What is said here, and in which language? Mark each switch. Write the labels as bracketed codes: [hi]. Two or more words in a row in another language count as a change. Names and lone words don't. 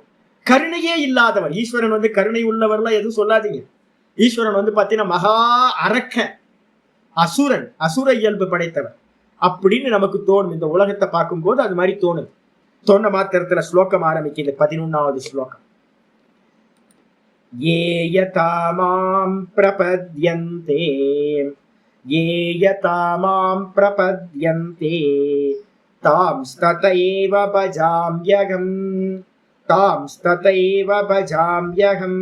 [ta] கருணையே இல்லாதவர் ஈஸ்வரன். வந்து கருணை உள்ளவர்லாம் எதுவும் சொல்லாதீங்க. ஈஸ்வரன் வந்து பாத்தீங்கன்னா மகா அரக்க, அசுரன், அசுர இயல்பு படைத்தவர் அப்படின்னு நமக்கு தோணும். இந்த உலகத்தை பார்க்கும்போது அது மாதிரி தோணுது. தோண மாத்திரத்துல ஸ்லோகம் ஆரம்பிக்குது. 11வது ஸ்லோகம். [sa] ये यथा मां प्रपद्यन्ते, ये यथा मां प्रपद्यन्ते तांस्तथैव भजाम्यहम्, तांस्तथैव भजाम्यहम्।